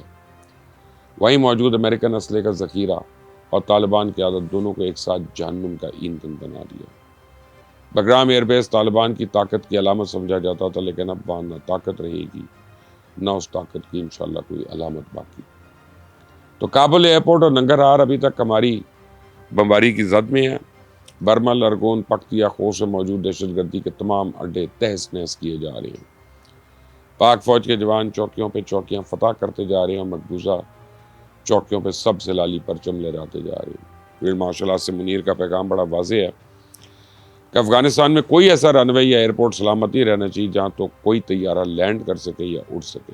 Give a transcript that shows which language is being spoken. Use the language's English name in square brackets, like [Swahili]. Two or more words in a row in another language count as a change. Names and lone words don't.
[Urdu] وہیں موجود امریکن اسلحے کا ذخیرہ اور طالبان کی عادت دونوں کو ایک ساتھ جہنم کا ایندھن بنا دیا۔ بگرام ایئر بیس طالبان کی طاقت کی علامت سمجھا جاتا تھا، لیکن اب وہاں نہ طاقت رہے گی نہ اس طاقت کی انشاءاللہ کوئی علامت باقی۔ تو کابل ایئرپورٹ اور ننگرہار ابھی تک ہماری بمباری کی زد میں ہے۔ برمل، ارگون، پختیا، خوست میں موجود دہشت گردی کے تمام اڈے تہس نہس کیے جا رہے ہیں۔ پاک فوج کے جوان چوکیوں پہ چوکیاں فتح کرتے جا رہے ہیں اور مقبوضہ چوکیوں پہ سب سے لالی پرچم لہراتے جا رہے ہیں۔ فیلڈ مارشل آصف منیر کا پیغام بڑا واضح ہے کہ افغانستان میں کوئی ایسا رن وے یا ایئرپورٹ سلامتی رہنا چاہیے جہاں تو کوئی طیارہ لینڈ کر سکے یا اڑ سکے۔